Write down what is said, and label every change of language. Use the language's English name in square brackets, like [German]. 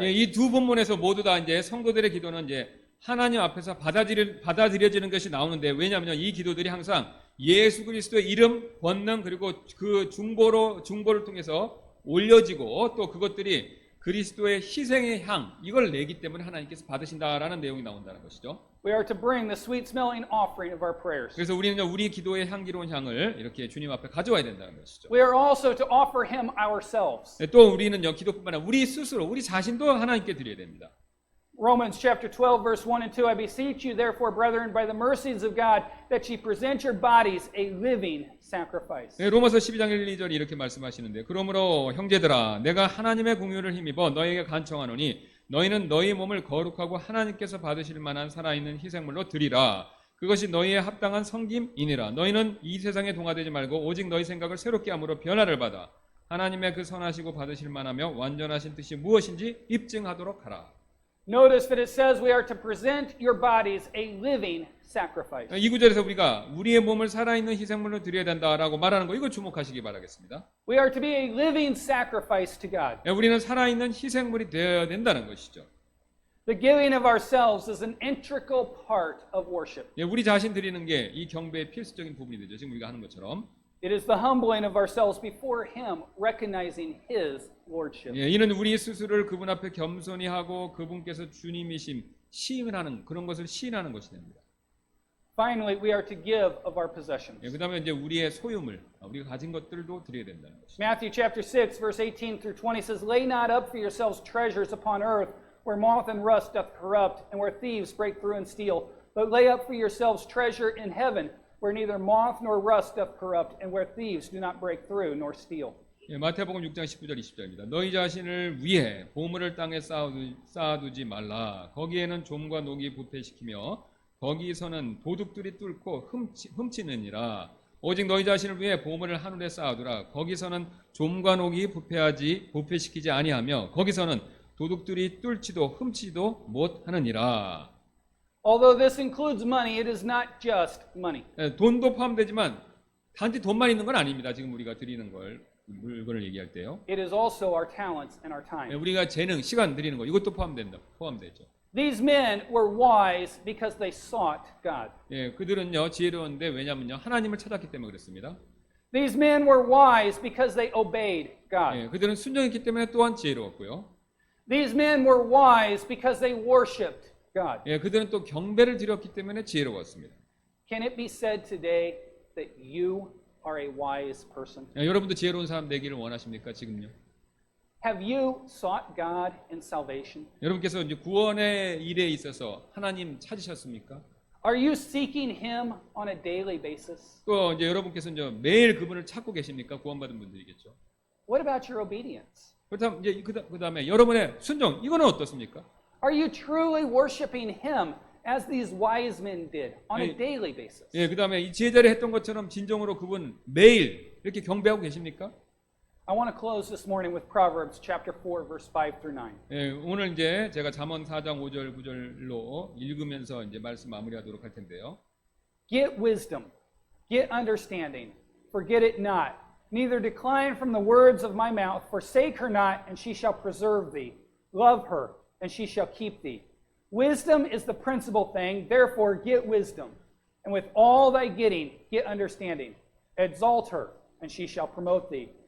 [Korean] 예, 이 두 본문에서 모두 다 이제 성도들의 기도는 이제 하나님 앞에서 받아들여지는 것이 나오는데, 왜냐하면 이 기도들이 항상 예수 그리스도의 이름, 권능, 그리고 그 중보를 통해서 올려지고 또 그것들이 그리스도의 희생의 향 이걸 내기 때문에 하나님께서 받으신다라는 내용이 나온다는 것이죠. [English] We are to bring the sweet smelling offering of our prayers. [Korean] 그래서 우리는 우리 기도의 향기로운 향을 이렇게 주님 앞에 가져와야 된다는 것이죠. [English] We are also to offer him ourselves. [Korean] 또 우리는요 기도뿐만 아니라 우리 스스로 우리 자신도 하나님께 드려야 됩니다. [English] Romans chapter 12 verse 1 and 2, I beseech you therefore, brethren, by the mercies of God, that ye present your bodies a living sacrifice. [Korean] 네, 로마서 12장 1, 2절이 이렇게 말씀하시는데 그러므로 형제들아 내가 하나님의 공유를 힘입어 너희에게 간청하노니 너희는 너희 몸을 거룩하고 하나님께서 받으실 만한 살아있는 희생물로 드리라. 그것이 너희의 합당한 섬김이니라. 너희는 이 세상에 동화되지 말고 오직 너희 생각을 새롭게 함으로 변화를 받아 하나님의 그 선하시고 받으실 만하며 완전하신 뜻이 무엇인지 입증하도록 하라. [English] Notice that it says we are to present your bodies a living sacrifice. [Korean] 이 구절에서 우리가 우리의 몸을 살아있는 희생물로 드려야 된다라고 말하는 거 이거 주목하시기 바라겠습니다. [English] We are to be a living sacrifice to God. [Korean] 우리는 살아있는 희생물이 되어야 된다는 것이죠. [English] The giving of ourselves is an integral part of worship. [Korean] 우리 자신 드리는 게 이 경배의 필수적인 부분이 되죠. 지금 우리가 하는 것처럼. [English] It is the humbling of ourselves before him, recognizing his lordship. [Korean] 이는 우리 스스로를 그분 앞에 겸손히 하고 그분께서 주님이심 시인을 하는 그런 것을 시인하는 것이 됩니다. [English] Finally, we are to give of our possessions. [Korean] 그다음에 이제 우리의 소유물, 우리가 가진 것들도 드려야 된다는 것이죠. [English] Matthew chapter 6 verse 18 through 20 says, Lay not up for yourselves treasures upon earth, where moth and rust doth corrupt, and where thieves break through and steal. But lay up for yourselves treasure in heaven, where neither moth nor rust doth corrupt, and where thieves do not break through nor steal. [Korean] 마태복음 6장 19절 20절입니다. 너희 자신을 위해 보물을 땅에 쌓아두지 말라. 거기에는 좀과 녹이 부패시키며 거기서는 도둑들이 뚫고 훔치느니라. 오직 너희 자신을 위해 보물을 하늘에 쌓아두라. 거기서는 좀과 녹이 부패시키지 아니하며 거기서는 도둑들이 뚫지도 훔치지도 못하느니라. [English] Although this includes money, it is not just money. [Korean] 돈도 포함되지만 단지 돈만 있는 건 아닙니다. 지금 우리가 드리는 물건을 얘기할 때요. [English] It is also our talents and our time. [Korean] 우리가 재능, 시간 드리는 거 이것도 포함되죠. [English] These men were wise because they sought God. [Korean] 그들은요 지혜로운데 왜냐면요 하나님을 찾았기 때문에 그렇습니다. [English] These men were wise because they obeyed God. [Korean] 그들은 순종했기 때문에 또한 지혜로웠고요. [English] These men were wise because they worshipped God. [Korean] 그들은 또 경배를 드렸기 때문에 지혜로웠습니다. [English] Can it be said today that you are a wise person? [Korean] 여러분도 지혜로운 사람 되기를 원하십니까 지금요? [English] Have you sought God in salvation? [Korean] 여러분께서 이제 구원의 일에 있어서 하나님 찾으셨습니까? [English] Are you seeking Him on a daily basis? [Korean] 또 이제 여러분께서 이제 매일 그분을 찾고 계십니까? 구원받은 분들이겠죠. [English] What about your obedience? [Korean] 그렇다면 이제 그다음에 여러분의 순종 이거는 어떻습니까? [English] Are you truly worshiping Him as these wise men did on a daily basis? [Korean] 그다음에 이 제자들이 했던 것처럼 진정으로 그분 매일 이렇게 경배하고 계십니까? [English] I want to close this morning with Proverbs chapter 4 verse 5 through 9. [Korean] 오늘 이제 제가 잠언 4장 5절 9절로 읽으면서 이제 말씀 마무리하도록 할 텐데요. [English] Get wisdom, get understanding, forget it not, neither decline from the words of my mouth, forsake her not, and she shall preserve thee. Love her, and she shall keep thee. Wisdom is the principal thing, therefore get wisdom. And with all thy getting, get understanding. Exalt her, and she shall promote thee.